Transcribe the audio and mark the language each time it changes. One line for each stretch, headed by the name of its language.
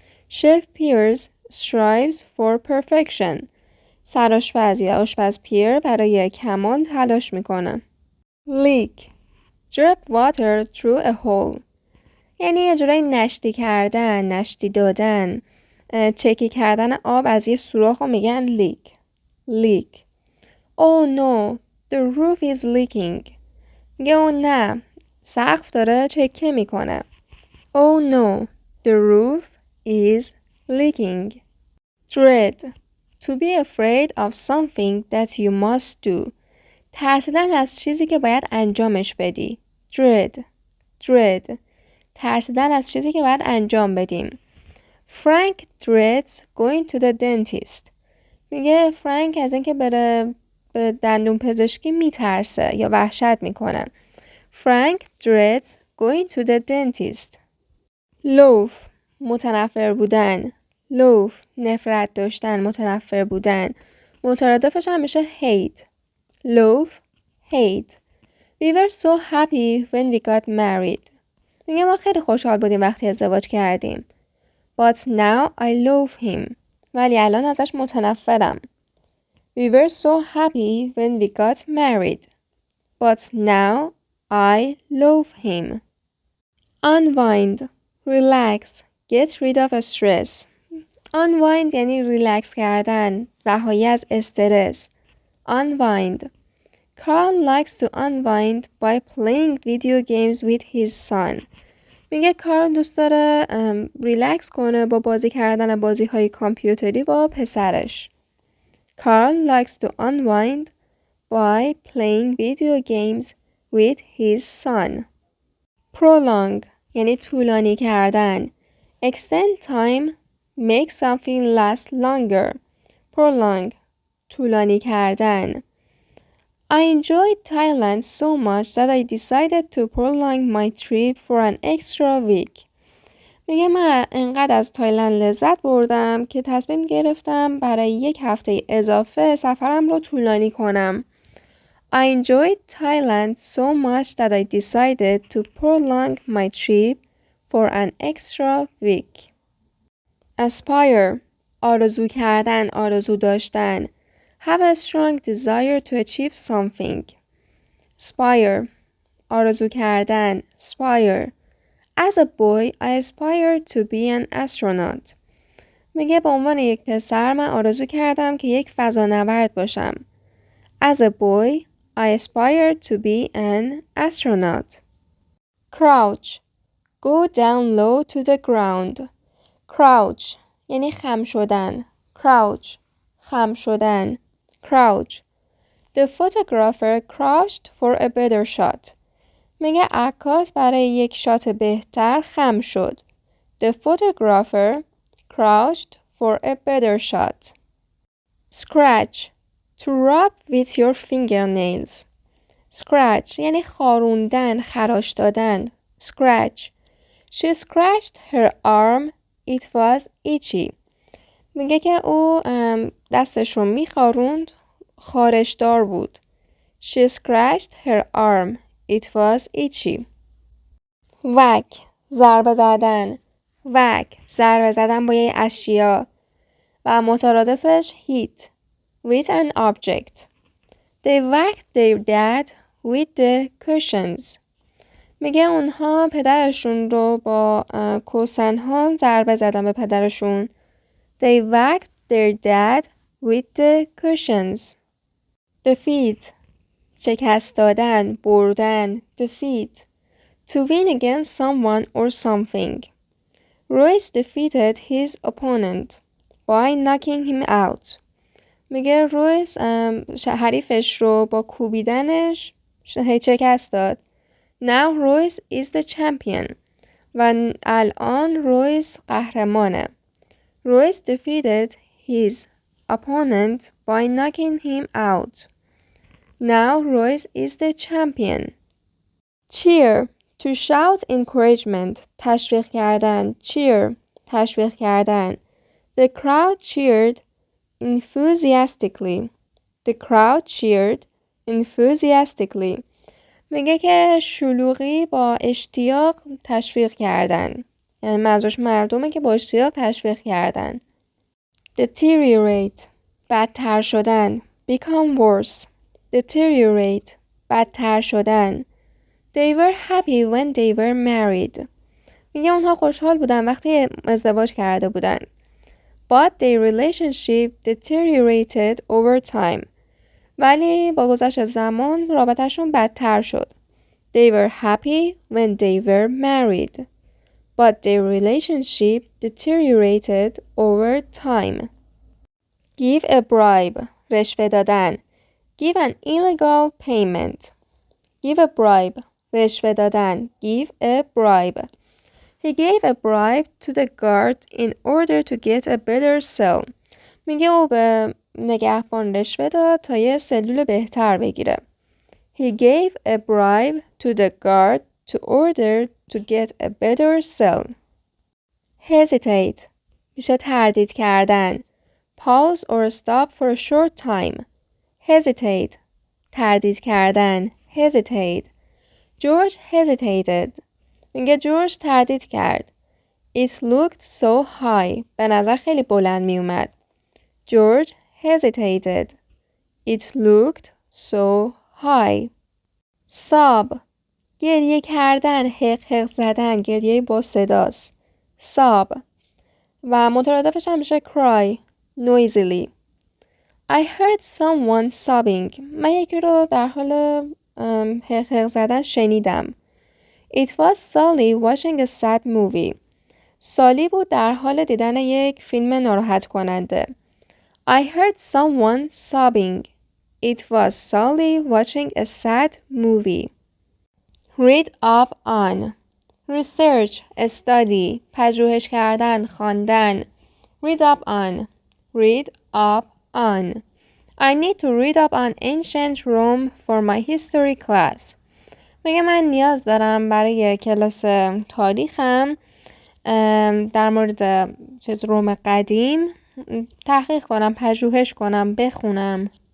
English: Chef Pierre strives for perfection.
Persian: سرآشپز یا آشپز پیر برای کمال تلاش میکنه.
English: leak. drip water through a hole.
Persian: یعنی یه جورایی نشتی کردن، نشتی دادن، چکی کردن آب از یه سوراخ رو میگن leak.
English: Oh no, the roof is leaking.
Persian: میگه او نه، سقف داره چکه میکنه.
English: Oh no, the roof is leaking. dread. To be afraid of something that you must do.
Persian: ترسیدن از چیزی که باید انجامش بدی.
English: dread.
Persian: ترسیدن از چیزی که باید انجام بدیم.
English: Frank dreads going to the dentist.
Persian: میگه فرانک از اینکه بره به دندون پزشکی میترسه یا وحشت میکنه.
English: Frank dreads going to the dentist.
Persian: loaf. متنفر بودن. نفرت داشتن، متنفر بودن. مترادفش هم میشه hate.
English: We were so happy when we got married.
Persian: میگه ما خیلی خوشحال بودیم وقتی ازدواج کردیم.
English: But now I love him.
Persian: ولی الان ازش متنفرم.
English: We were so happy when we got married. But now I love him. Unwind. Relax. Get rid of stress.
Persian: Unwind یعنی ریلکس کردن، رهایی از استرس.
English: Unwind. Carl likes to unwind by playing video games with his son.
Persian: میگه کارل دوست داره ریلکس کنه با بازی کردن بازی‌های کامپیوتری با پسرش.
English: Carl likes to unwind by playing video games with his son.
Persian: Prolong یعنی طولانی کردن.
English: Extend time, make something last longer.
Persian: Prolong طولانی کردن.
English: I enjoyed Thailand so much that I decided to prolong my trip for an extra week.
Persian: میگه من انقدر از تایلند لذت بردم که تصمیم گرفتم برای 1 هفته اضافه سفرم رو طولانی کنم.
English: I enjoyed Thailand so much that I decided to prolong my trip for an extra week.
Persian: Aspire آرزو کردن، آرزو داشتن.
English: Have a strong desire to achieve something.
Persian: Aspire آرزو کردن.
English: Aspire. As a boy, I aspired to be an astronaut.
Persian: میگه به عنوان یک پسر من آرزو کردم که یک فضانورد باشم.
English: As a boy, I aspired to be an astronaut. Crouch. Go down low to the ground.
Persian: Crouch یعنی خم شدن. خم شدن. Crouch.
English: The photographer crouched for a better shot.
Persian: میگه عکاس برای یک شات بهتر خم شد.
English: The photographer crouched for a better shot. Scratch. To rub with your fingernails.
Persian: Scratch یعنی خاروندن، خراش دادن.
English: Scratch. She scratched her arm. It was itchy.
Persian: میگه که او دستش رو میخاروند، خارشدار بود.
English: She scratched her arm. It was itchy. Whack.
Persian: ضربه زدن. ضربه زدن با یه اشیا. و مترادفش hit.
English: With an object. They whacked their dad with the cushions.
Persian: میگه اونها پدرشون رو با کوسنها ضربه زدن به پدرشون.
English: They whacked their dad with the cushions.
Persian: defeat شکست دادن، بردن.
English: defeat to win against someone or something. Royce defeated his opponent by knocking him out.
Persian: میگه رویس حریفش رو با کوبیدنش شکست داد.
English: Now Royce is the champion.
Persian: و الان رویس قهرمانه.
English: Royce defeated his opponent by knocking him out. Now Royce is the champion. Cheer to shout encouragement.
Persian: تشویق کردن. Cheer تشویق کردن.
English: The crowd cheered enthusiastically. The crowd cheered enthusiastically.
Persian: میگه که شلوغی با اشتیاق تشویق کردن. یعنی منظورش مردمه که با اشتیاق تشویق کردن. Deteriorate بدتر شدن.
English: Become worse.
Persian: Deteriorate بدتر شدن.
English: They were happy when they were married.
Persian: میگه اونها خوشحال بودن وقتی ازدواج کرده بودن.
English: But their relationship deteriorated over time.
Persian: ولی با گذشت زمان رابطهشون بدتر شد.
English: They were happy when they were married. But their relationship deteriorated over time. Give a bribe.
Persian: رشوه دادن.
English: Give an illegal payment. Give a bribe.
Persian: رشوه دادن.
English: Give a bribe. He gave a bribe to the guard in order to get a better cell.
Persian: میگه او به نگهبان رشوه داد تا یه سلول بهتر بگیره.
English: He gave a bribe to the guard to order to get a better cell.
Persian: Hesitate میشه تردید کردن.
English: Pause or stop for a short time.
Persian: Hesitate تردید کردن.
English: Hesitate. George hesitated.
Persian: میگه جورج تردید کرد.
English: It looked so high.
Persian: به نظر خیلی بلند می اومد.
English: George hesitated. It looked so high.
Persian: sob گریه کردن، حق حق زدن، گریه با صداست. sob و مترادفش هم میشه
English: cry noisily. I heard someone sobbing.
Persian: من یکی رو در حال حق حق زدن شنیدم.
English: It was Sally watching a sad movie.
Persian: سالی بود در حال دیدن یک فیلم ناراحت کننده.
English: I heard someone sobbing. It was Sally watching a sad movie. Read up on. Research, study,
Persian: پژوهش کردن، خواندن.
English: Read up on. Read up on. I need to read up on ancient Rome for my history class.
Persian: میگه من نیاز دارم برای کلاس تاریخم در مورد روم قدیم تحقیق کنم، پژوهش کنم، بخونم.